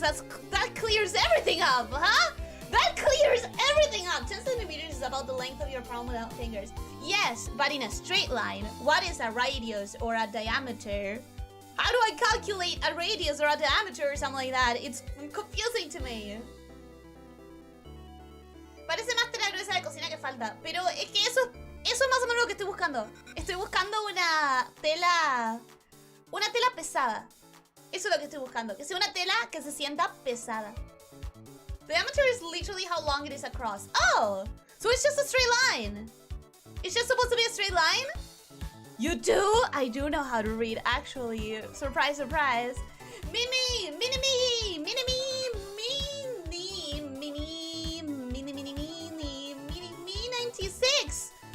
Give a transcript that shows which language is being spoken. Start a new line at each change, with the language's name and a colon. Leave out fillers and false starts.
English: That clears everything up, huh? That clears everything up. 10 centimeters is about the length of your palm without fingers. Yes, but in a straight line. What is a radius or a diameter? How do I calculate a radius or a diameter or something like that? It's confusing to me.
Spanish: Parece más tela gruesa de cocina que falta. Pero es que eso es más o menos lo que estoy buscando. Estoy buscando una tela pesada. Eso es lo que estoy buscando. Que sea una tela que se sienta pesada.
English: The diameter is literally how long it is across. Oh! So it's just a straight line. It's just supposed to be a straight line? You do? I do know how to read, actually. Surprise, surprise. Mini, mini, mini, mini, mini, mini, mini, mini, mini, mini, 96.